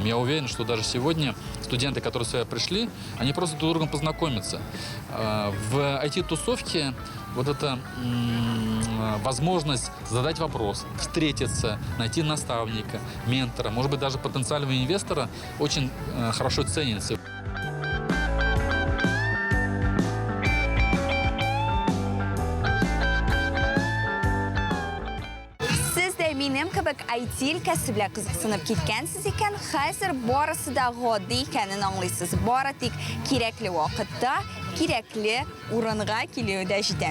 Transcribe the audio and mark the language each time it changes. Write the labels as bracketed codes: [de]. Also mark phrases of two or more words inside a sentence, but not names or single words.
[ru] Я уверен, что даже сегодня студенты, которые сюда пришли, они просто друг с другом познакомятся. В IT-тусовке вот эта возможность задать вопрос, встретиться, найти наставника, ментора, может быть, даже потенциального инвестора очень хорошо ценится. [tt] Минем кебек IT өлкәсе белән кызыксынып киткәнсез икән, хәзер барысы да гади икәнен аңлыйсыз. Бары тик кирәкле вакытта, кирәкле урынга килүдә җитә.